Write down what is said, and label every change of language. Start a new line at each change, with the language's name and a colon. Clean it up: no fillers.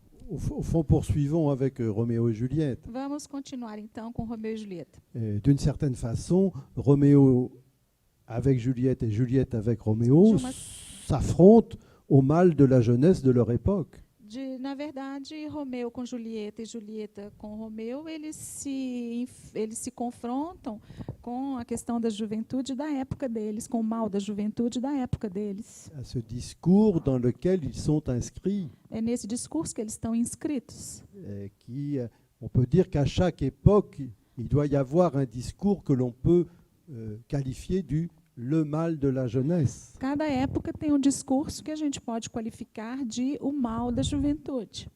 French: Au fond, poursuivons avec Roméo et Juliette.
Portuguese: Vamos continuar então com Romeu e Julieta.
French: D'une certaine façon, Roméo avec Juliette et Juliette avec Roméo s'affrontent au mal de la jeunesse de leur époque.
Portuguese: Na verdade, Romeu com Julieta e Julieta com Romeu, eles se confrontam com a questão da juventude da época deles, com o mal da juventude da época deles.
French: À ce discours dans lequel ils sont inscrits.
Portuguese: É nesse discurso que eles estão inscritos.
French: On peut dire qu'à chaque époque, il doit y avoir un discours que l'on peut qualifier du le mal de la jeunesse.
Portuguese: Cada época tem um discurso que a gente pode qualificar de o mal da juventude.